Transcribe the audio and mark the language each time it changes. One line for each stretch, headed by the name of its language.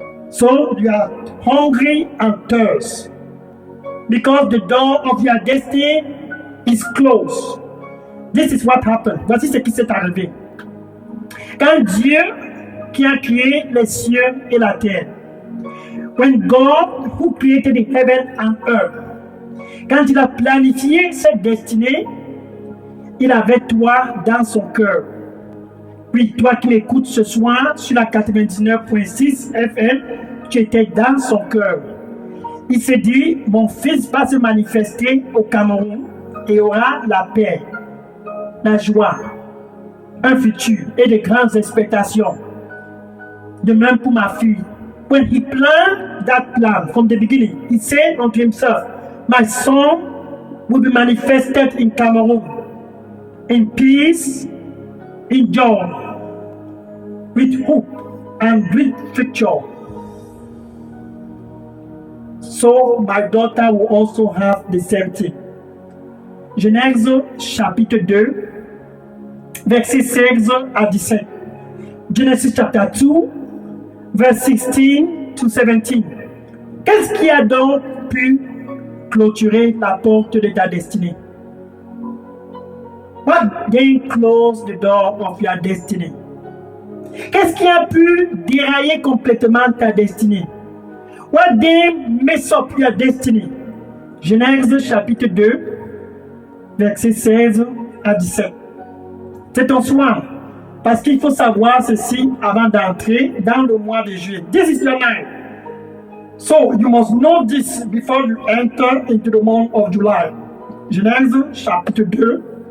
English: So you are hungry and thirst, because the door of your destiny is closed. This is what happened.
French: Voici ce qui s'est arrivé. Quand Dieu, qui a créé les cieux et la terre,
English: when God who created the heaven and earth,
French: quand il a planifié cette destinée, il avait toi dans son cœur. Oui, toi qui m'écoutes ce soir sur la 99.6 FM, tu étais dans son cœur. Il s'est dit, mon fils va se manifester au Cameroun et aura la paix, la joie, un futur et de grandes expectations. De même pour ma fille.
English: When he planned that plan from the beginning, he said unto himself, my son will be manifested in Cameroon, in peace, in joy, with hope and great future. So my daughter will also have the same thing.
French: Genèse chapitre 2, verset 16 à 17.
English: Genesis chapter 2, verse 16 to 17.
French: Qu'est-ce qui a donc pu clôturer la porte de ta destinée?
English: What then closed the door of your destiny?
French: Qu'est-ce qui a pu dérailler complètement ta destinée?
English: What then mess up your destiny?
French: Genèse chapitre 2, verset 16 à 17. C'est ton soin. Parce qu'il faut savoir ceci avant d'entrer dans le mois de juillet.
English: This is your night. So you must know this before you enter into the month of July.
French: Genèse chapitre 2,